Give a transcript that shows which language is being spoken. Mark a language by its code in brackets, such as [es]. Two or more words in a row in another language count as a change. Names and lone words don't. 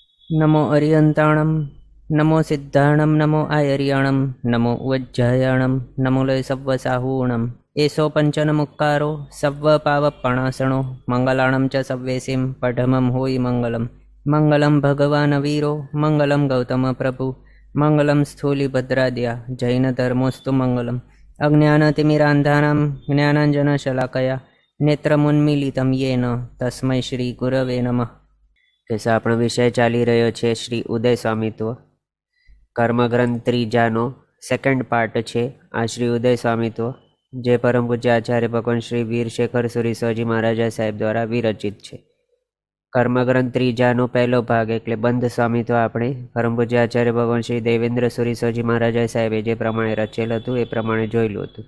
[pra] नमो अरियंताणं नमो सिद्धाणं नमो आयर्याणं नमो उज्जयाणं नमो लय सव्वसाहूणम् एषो पंचनमुक्कारो सव्वपावपणासणो मंगलाणं च सव्वेसिं पठमं होयि मंगलम् [sa] मंगलं भगवान् वीरो मंगलं गौतम प्रभु मंगलं स्थूलिभद्राद्या जैनधर्मोऽस्तु मंगलम् अज्ञानतिमिरान्धानां ज्ञानाञ्जनशलाकया नेत्रमुन्मीलितं येन तस्मै श्रीगुरवे नमः। [gu] કેસે આપણો વિષય ચાલી રહ્યો છે શ્રી ઉદય સ્વામિત્વ કર્મગ્રંથ ત્રીજાનો [en] second part [gu] છે આ શ્રી ઉદય સ્વામિત્વ જે પરમ પૂજ્ય આચાર્ય ભગવાન શ્રી વીરશેખર સુરીશ્વરજી મહારાજા સાહેબ દ્વારા વિરચિત છે। કર્મગ્રંથ ત્રીજાનો પહેલો ભાગ એટલે બંધ સ્વામિત્વ આપણે પરમ પૂજ્ય આચાર્ય ભગવાન શ્રી દેવેન્દ્ર સુરીશ્વરજી મહારાજા સાહેબે જે પ્રમાણે રચેલ હતું એ પ્રમાણે જોયેલું હતું।